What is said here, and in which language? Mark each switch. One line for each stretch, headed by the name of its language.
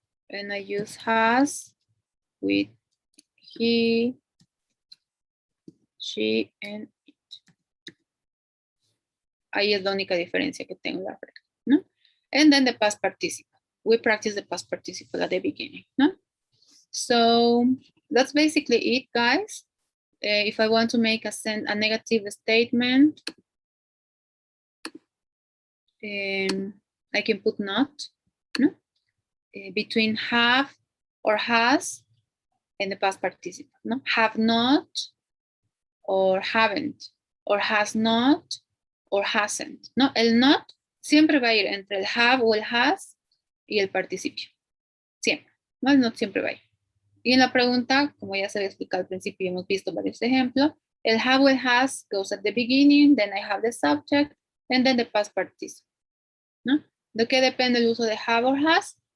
English: And I use has with he, she, and it.
Spanish: Ahí es la única diferencia que tengo, la verdad, ¿no?
English: And then the past participle. We practice the past participle at the beginning, no? So that's basically it, guys. If I want to make a negative statement, I can put not, no? Between have or has and the past participle, no? Have not or haven't, or has not or hasn't, no?
Spanish: El not siempre va a ir entre el have o el has y el participio, siempre, no, el not siempre va a ir. Y en la pregunta, como ya se había explicado al principio y hemos visto varios ejemplos, el have or el has
English: goes at the beginning, then I have the subject, and then the past participle,
Spanish: ¿no? ¿De qué depende el uso de have or has?